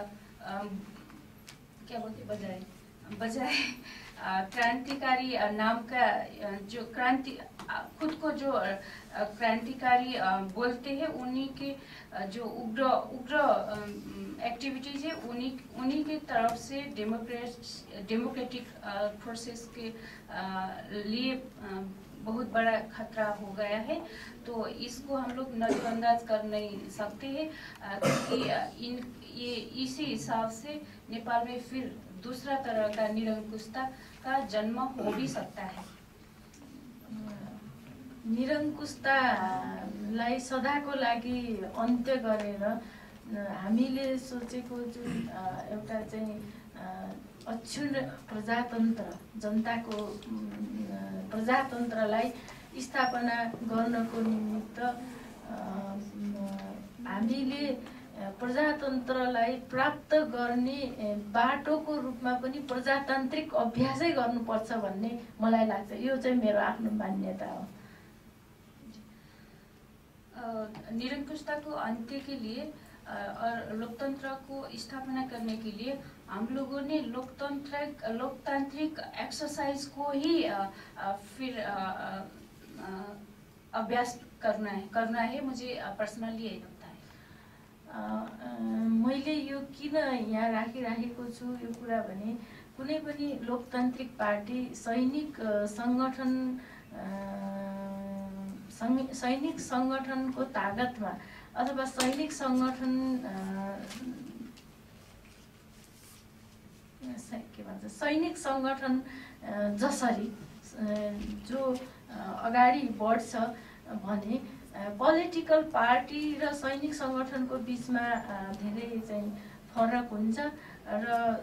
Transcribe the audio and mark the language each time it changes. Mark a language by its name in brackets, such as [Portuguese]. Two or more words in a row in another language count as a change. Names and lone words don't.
[Hindi] क्या बोलते बजाय क्रांतिकारी नाम का जो खुद को जो क्रांतिकारी बोलते हैं, उन्हीं के जो उग्र एक्टिविटीज है उन्हीं के तरफ से [English] democratic process [Hindi] के लिए बहुत बड़ा खतरा हो गया है। तो इसको हम लोग नजरअंदाज कर नहीं सकते हैं, क्योंकि ये इसी हिसाब से नेपाल में फिर दूसरा तरह का निरंकुशता का जन्म हो भी सकता है। [Nepali] निरङ्कुशतालाई सदाको लागि अन्त्य गरेर हामीले सोचेको जुन एउटा चाहिँ अक्षुण्ण प्रजातन्त्र, जनताको प्रजातन्त्रलाई स्थापना गर्नको निमित्त हामीले प्रजातन्त्रलाई प्राप्त गर्ने बाटोको रूपमा पनि प्रजातान्त्रिक अभ्यासै गर्नुपर्छ भन्ने मलाई लाग्छ। यो चाहिँ मेरो आफ्नो मान्यता हो। [Hindi] निरंकुशता को अंत्य के लिए और लोकतंत्र को स्थापना करने के लिए हम लोगों ने लोकतांत्रिक एक्सरसाइज को ही फिर अभ्यास करना है। मुझे पर्सनली यही लगता है। [Nepali] मैले यो किन यहाँ राखिराखेको छु यो कुरा भने, कुनै पनि लोकतान्त्रिक पार्टी सैनिक संगठनको तागतमा अथवा सैनिक संगठन के भन्छ सैनिक संगठन जसरी जो अगाडि बढ्छ भने [English] political party [Nepali] र सैनिक संगठनको बीचमा धेरै चाहिँ फरक हुन्छ र